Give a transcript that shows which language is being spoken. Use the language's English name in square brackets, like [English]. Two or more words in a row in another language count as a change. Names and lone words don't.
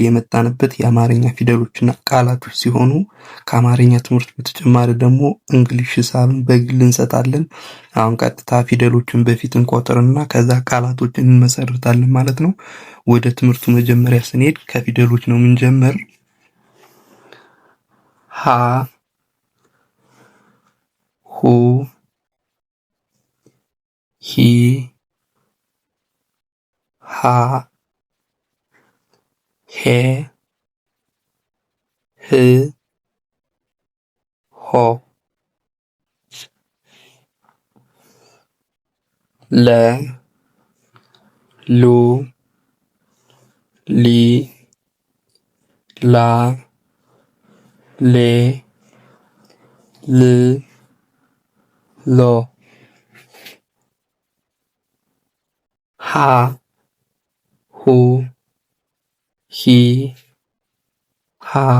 [Amharic] የመጣንበት የአማርኛ ፊደሎችና ቃላቶች ሲሆኑ ከአማርኛ ትምህርት በተጨማሪ ደግሞ እንግሊሽ ሂሳብን በግል እንሰጣለን። አሁን ቀጥታ ፊደሎችን በፊት እንቆጥርና ከዛ ቃላቶችን እንመሰርታለን ማለት ነው። ወደ ትምህርቱ መጀመሪያ ስንሄድ ከፊደሎች ነው የምንጀምር። ሀ ሁ ሂ ሃ ሄ ህ ሆ ለ ሉ ሊ ላ ሌ ል ሎ ሀ ሁ ሂ ሃ